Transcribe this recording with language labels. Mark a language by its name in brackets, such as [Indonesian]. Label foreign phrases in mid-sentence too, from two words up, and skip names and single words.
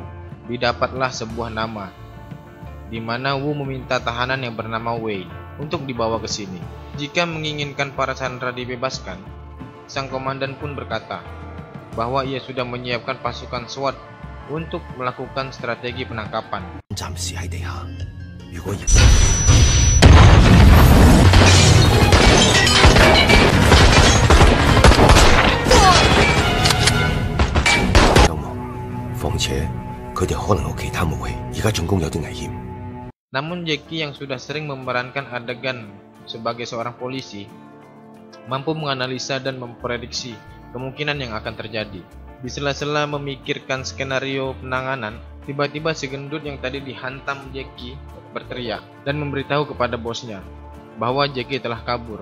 [Indonesian] Didapatlah sebuah nama, di mana Wu meminta tahanan yang bernama Wei untuk dibawa ke sini. Jika menginginkan para sandera dibebaskan, sang komandan pun berkata bahwa ia sudah menyiapkan pasukan SWAT untuk melakukan strategi penangkapan. [Cantonese] 暫時喺地下，如果人 況且佢哋可能有其他武器，而家進攻有啲危險。 [Indonesian] Namun Jackie yang sudah sering memerankan adegan sebagai seorang polisi mampu menganalisa dan memprediksi kemungkinan yang akan terjadi. Di sela-sela memikirkan skenario penanganan, tiba-tiba si gendut yang tadi dihantam Jackie berteriak dan memberitahu kepada bosnya bahwa Jackie telah kabur.